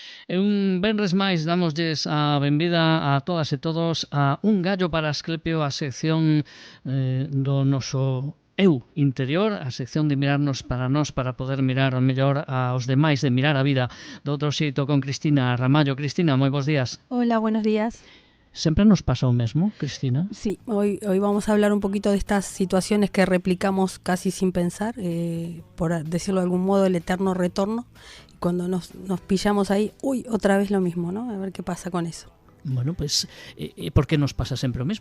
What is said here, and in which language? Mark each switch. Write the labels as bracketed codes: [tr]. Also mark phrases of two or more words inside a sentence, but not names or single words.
[gl] Un venres máis damosles a benvida a todas e todos a Un Gallo para Asclepio, a sección do noso eu interior, a sección de mirarnos para nós para poder mirar mellor aos demais, de mirar a vida do outro xeito con Cristina Ramallo. Cristina, moi bons días. [es] Hola, buenos días. [gl] Sempre nos pasa o mesmo, Cristina? [es] Sí, hoy vamos a hablar un poquito de estas situaciones que replicamos casi sin pensar, por decirlo de algún modo, el eterno retorno. Cuando nos pillamos ahí, uy, otra vez lo mismo, ¿no? A ver qué pasa con eso. Bueno, pues, ¿por qué nos pasa siempre lo mismo?